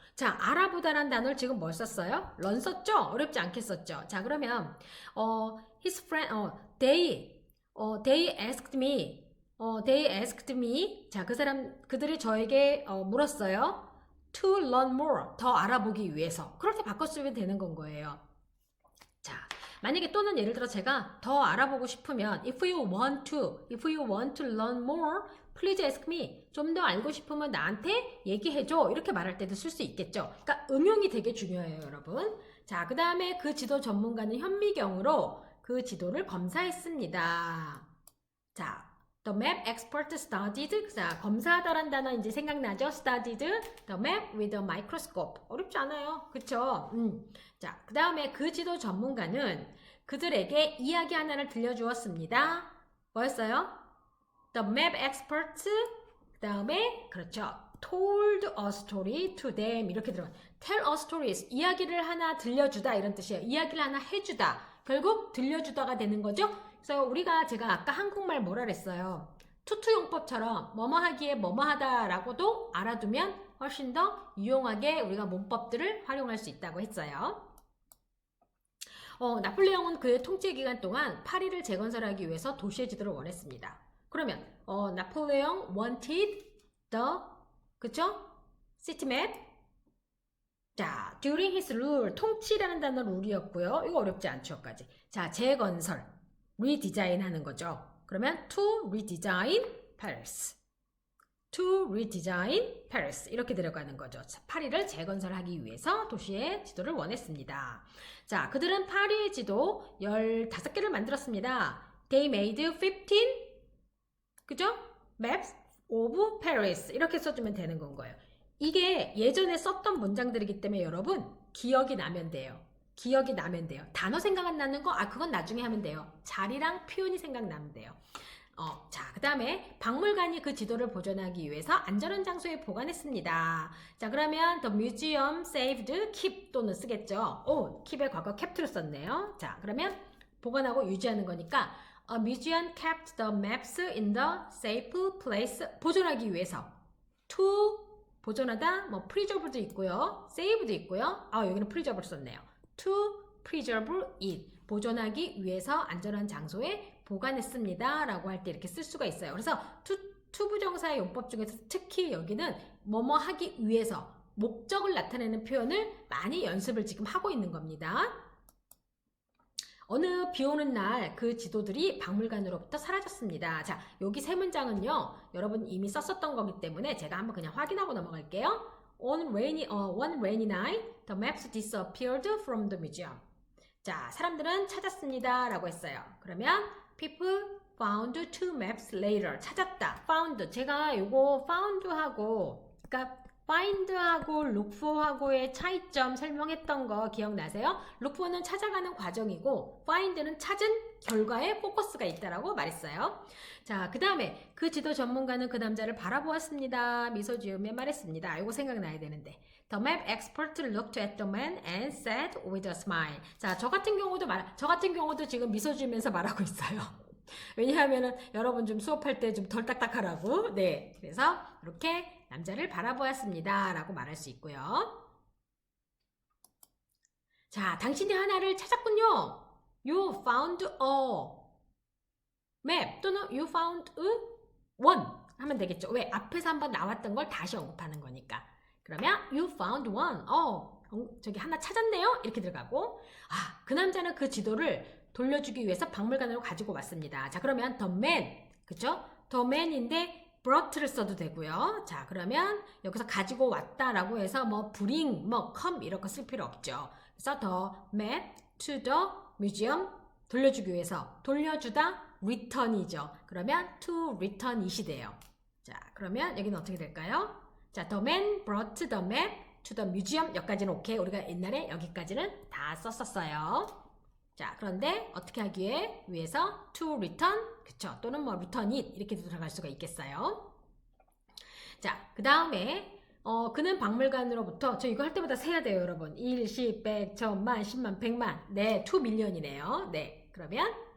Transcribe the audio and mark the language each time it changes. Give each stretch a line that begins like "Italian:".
Korean: 자, 알아보다라는 단어를 지금 뭘 썼어요? learn 썼죠? 어렵지 않게 썼죠?
English: 자, 그러면 his friend, they asked me, they asked me.
Korean: 자, 그들이 저에게 물었어요.
English: To learn more.
Korean: 더 알아보기 위해서. 그렇게 바꿔쓰면 되는 건 거예요. 자, 만약에 또는 예를 들어 제가 더 알아보고 싶으면
English: if you want to learn more, please ask me.
Korean: 좀 더 알고 싶으면 나한테 얘기해줘. 이렇게 말할 때도 쓸 수 있겠죠. 그러니까 응용이 되게 중요해요, 여러분. 자, 그 다음에 그 지도 전문가는 현미경으로 그 지도를 검사했습니다.
English: 자, the map expert studied.
Korean: 자, 검사하다란 단어 이제 생각나죠?
English: studied the map with a microscope.
Korean: 어렵지 않아요. 그쵸? 자, 그 다음에 그 지도 전문가는 그들에게 이야기 하나를 들려주었습니다. 뭐였어요?
English: The map expert.
Korean: 그 다음에 그렇죠.
English: told a story to them. 이렇게 들어가요. tell a story.
Korean: 이야기를 하나 들려주다 이런 뜻이에요. 이야기를 하나 해주다. 결국 들려주다가 되는 거죠. 그래서 제가 아까 한국말 뭐라 그랬어요? 투투용법처럼 뭐뭐 하기에 뭐뭐 하다라고도 알아두면 훨씬 더 유용하게 우리가 문법들을 활용할 수 있다고 했어요. 나폴레옹은 그의 통치 기간 동안 파리를 재건설하기 위해서 도시의 지도를 원했습니다. 그러면 나폴레옹
English: wanted the
Korean: 그쵸?
English: city map. 자, during his rule.
Korean: 통치라는 단어 룰이었고요. 이거 어렵지 않죠?까지. 자, 재건설. redesign 하는 거죠.
English: 그러면 to redesign Paris. to redesign Paris. 이렇게 들어가는 거죠.
Korean: 파리를 재건설하기 위해서 도시의 지도를 원했습니다. 자, 그들은 파리의 지도 15개를 만들었습니다.
English: They made 15 그죠? maps of Paris.
Korean: 이렇게 써주면 되는 건 거예요. 이게 예전에 썼던 문장들이기 때문에 여러분 기억이 나면 돼요. 기억이 나면 돼요. 단어 생각 안 나는 거? 그건 나중에 하면 돼요. 자리랑 표현이 생각나면 돼요. 자, 그 다음에 박물관이 그 지도를 보존하기 위해서 안전한 장소에 보관했습니다. 자, 그러면
English: the museum saved keep
Korean: 또는 쓰겠죠. keep의 과거 capt를 썼네요. 자, 그러면
English: 보관하고 유지하는 거니까 a museum kept the maps in the safe place.
Korean: 보존하기 위해서 to 보존하다, 뭐 preserve도 있고요, save도 있고요. 여기는 preserve 썼네요.
English: To preserve it.
Korean: 보존하기 위해서 안전한 장소에 보관했습니다. 라고 할 때 이렇게 쓸 수가 있어요. 그래서 to 부정사의 용법 중에서 특히 여기는 뭐뭐 하기 위해서 목적을 나타내는 표현을 많이 연습을 지금 하고 있는 겁니다. 어느 비 오는 날 그 지도들이 박물관으로부터 사라졌습니다. 자, 여기 세 문장은요, 여러분 이미 썼었던 거기 때문에 제가 한번 그냥 확인하고 넘어갈게요.
English: one rainy night, the maps disappeared from the museum.
Korean: 자, 사람들은 찾았습니다. 라고 했어요.
English: 그러면 people found two maps later.
Korean: 찾았다. found. 제가 요거 found하고, 그러니까 find하고 look for하고의 차이점 설명했던 거 기억나세요? look for는 찾아가는 과정이고 find는 찾은 결과에 포커스가 있다라고 말했어요. 자, 그 다음에 그 지도 전문가는 그 남자를 바라보았습니다. 미소 지으며 말했습니다. 이거 생각나야 되는데
English: The map expert looked at the man and said with a smile.
Korean: 자, 저 같은 경우도 지금 미소 지으면서 말하고 있어요. 왜냐하면은 여러분 좀 수업할 때 좀 덜 딱딱하라고. 네, 그래서 이렇게 남자를 바라보았습니다 라고 말할 수 있고요. 자, 당신이 하나를 찾았군요.
English: You found a map 또는 you found a one 하면 되겠죠.
Korean: 왜? 앞에서 한번 나왔던 걸 다시 언급하는 거니까.
English: 그러면 you found one.
Korean: 저기 하나 찾았네요. 이렇게 들어가고, 그 남자는 그 지도를 돌려주기 위해서 박물관으로 가지고 왔습니다. 자, 그러면
English: the man,
Korean: 그쵸? the man인데 brought를 써도 되고요. 자, 그러면 여기서 가지고 왔다라고 해서 뭐 bring, 뭐 come 이런 거 쓸 필요 없죠. 그래서 the man to the museum 돌려주기 위해서, 돌려주다 return이죠. 그러면 to return it이 돼요. 자, 그러면 여기는 어떻게 될까요?
English: 자, the man brought the map to the museum.
Korean: 여기까지는 오케이. 우리가 옛날에 여기까지는 다 썼었어요. 자, 그런데 어떻게 하기 위해서 to return, 그쵸? 또는 뭐 return it 이렇게 들어갈 수가 있겠어요. 자, 그 다음에 그는 박물관으로부터, 저 이거 할 때마다 세야 돼요, 여러분. 1, 10, 100, 1000만, 10만, 100만. 네, 2 million이네요. 네, 그러면